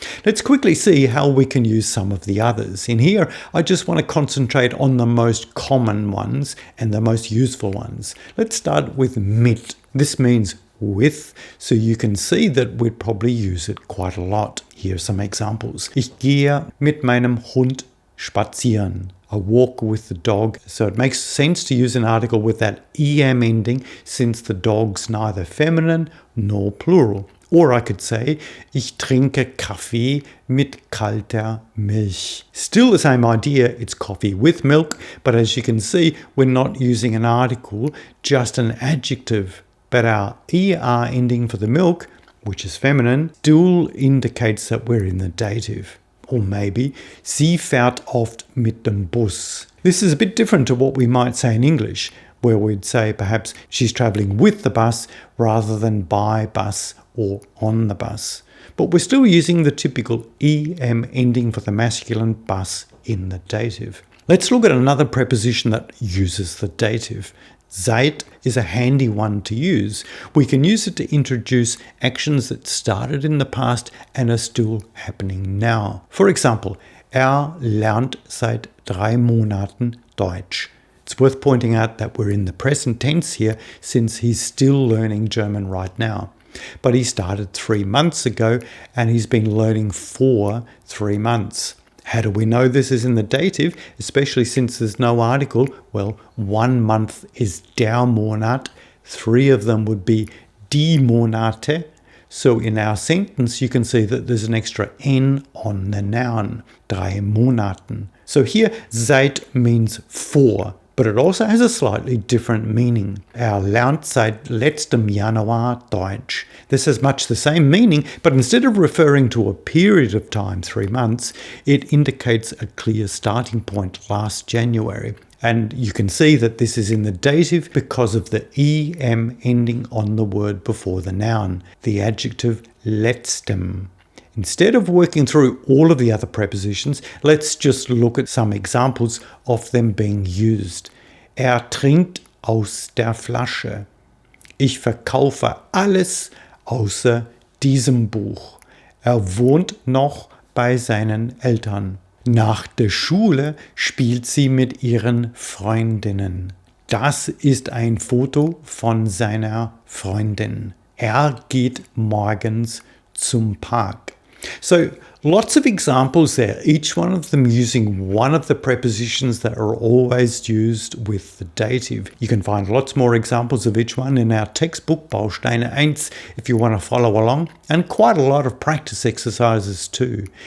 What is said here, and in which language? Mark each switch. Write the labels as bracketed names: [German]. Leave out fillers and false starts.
[English] Let's quickly see how we can use some of the others. In here, I just want to concentrate on the most common ones and the most useful ones. Let's start with mit. This means with, so you can see that we'd probably use it quite a lot. Here are some examples. [German] Ich gehe mit meinem Hund spazieren. [English] I walk with the dog. So it makes sense to use an article with that em ending since the dog's neither feminine nor plural. Or I could say, [German] ich trinke Kaffee mit kalter Milch. [English] Still the same idea, it's coffee with milk, but as you can see, we're not using an article, just an adjective. But our er ending for the milk, which is feminine, still indicates that we're in the dative. Or maybe, [German] sie fährt oft mit dem Bus. [English] This is a bit different to what we might say in English, where we'd say perhaps she's travelling with the bus rather than by bus or on the bus. But we're still using the typical em ending for the masculine bus in the dative. Let's look at another preposition that uses the dative. Seit is a handy one to use. We can use it to introduce actions that started in the past and are still happening now. For example, [German] lernt seit 3 Monaten Deutsch. [English] It's worth pointing out that we're in the present tense here since he's still learning German right now. But he started 3 months ago and he's been learning for 3 months. How do we know this is in the dative, especially since there's no article? Well, 1 month is [German] der Monat, [English] 3 of them would be [German] die Monate. [English] So in our sentence, you can see that there's an extra n on the noun, [German] 3 Monaten. [English] So here, seit means for, but it also has a slightly different meaning. [German] Lernt seit letztem Januar Deutsch. [English] This has much the same meaning, but instead of referring to a period of time, 3 months, it indicates a clear starting point last January. And you can see that this is in the dative because of the em ending on the word before the noun, the adjective letztem. Instead of working through all of the other prepositions, let's just look at some examples of them being used. [German] Trinkt aus der Flasche. Ich verkaufe alles außer diesem Buch. Wohnt noch bei seinen Eltern. Nach der Schule spielt sie mit ihren Freundinnen. Das ist ein Foto von seiner Freundin. Geht morgens zum Park. [English] So lots of examples there, each one of them using one of the prepositions that are always used with the dative. You can find lots more examples of each one in our textbook, Bausteine Eins, if you want to follow along, and quite a lot of practice exercises too.